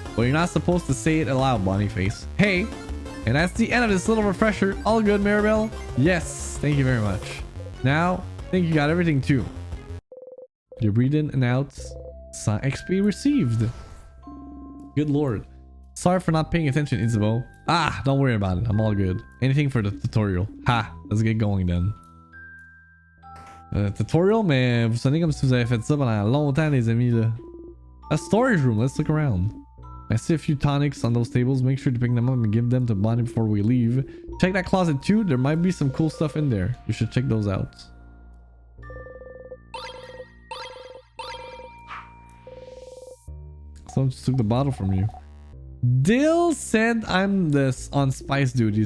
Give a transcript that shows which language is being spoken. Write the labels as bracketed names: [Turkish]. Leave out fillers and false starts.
[English] But you're not supposed to say it aloud, Bonnie Face. Hey, and that's the end of this little refresher. All good, Maribel? Yes. Thank you very much. Now, I think you got everything too. You breathe in and out. Sans XP received. Good lord. Sorry for not paying attention, Isabeau. Ah, don't worry about it. I'm all good. Anything for the tutorial. Ha, let's get going then. [French] Tutorial, mais vous sonnez comme si vous avez fait ça pendant longtemps, les amis, là. [English] A storage room. Let's look around. I see a few tonics on those tables. Make sure to pick them up and give them to Bonnie before we leave. Check that closet too. There might be some cool stuff in there. You should check those out. Someone just took the bottle from you. Dill said I'm on spice duty.